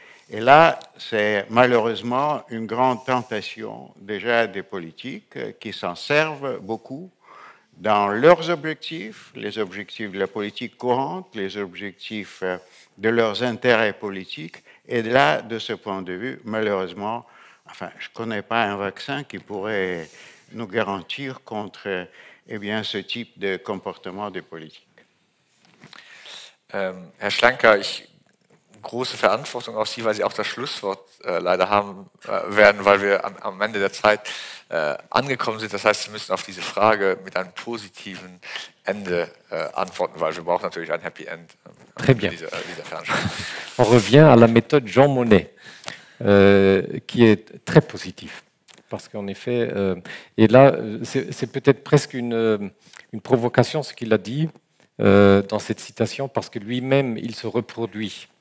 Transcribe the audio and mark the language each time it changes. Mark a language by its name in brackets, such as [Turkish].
[French] Et là, c'est malheureusement une grande tentation déjà des politiques qui s'en servent beaucoup dans leurs objectifs, les objectifs de la politique courante, les objectifs de leurs intérêts politiques. Et là, de ce point de vue, malheureusement, enfin, je ne connais pas un vaccin qui pourrait nous garantir contre ce type de comportement des politiques. [German] Herr Schlenker, große Verantwortung auf Sie, weil Sie auch das Schlusswort leider haben werden, weil wir am Ende der Zeit angekommen sind. Das heißt, Sie müssen auf diese Frage mit einem positiven Ende antworten, weil wir brauchen natürlich ein Happy End. [French] Très bien. On revient à la méthode Jean Monnet, qui est très positive. Parce qu'en effet, et là, c'est peut-être presque une provocation ce qu'il a dit dans cette citation, parce que lui-même, il se reproduit.